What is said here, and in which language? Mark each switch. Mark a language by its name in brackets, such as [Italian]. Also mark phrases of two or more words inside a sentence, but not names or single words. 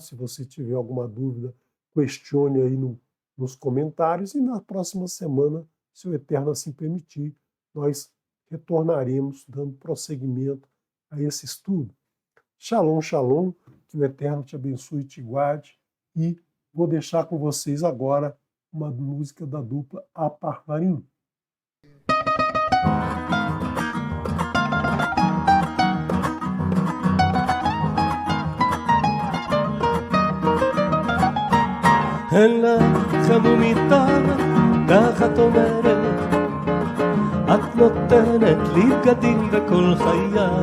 [Portuguese] Se você tiver alguma dúvida, questione aí nos comentários, e na próxima semana, se o Eterno assim permitir, nós retornaremos dando prosseguimento a esse estudo. [Hebrew] שלום, שלום, [Portuguese] que o Eterno te abençoe e te guarde, e vou deixar com vocês agora uma música da dupla Aparvarim. [Hebrew] אין לך מיטה, ככה את אומרת, את נותנת לי בגדים וכל חיי.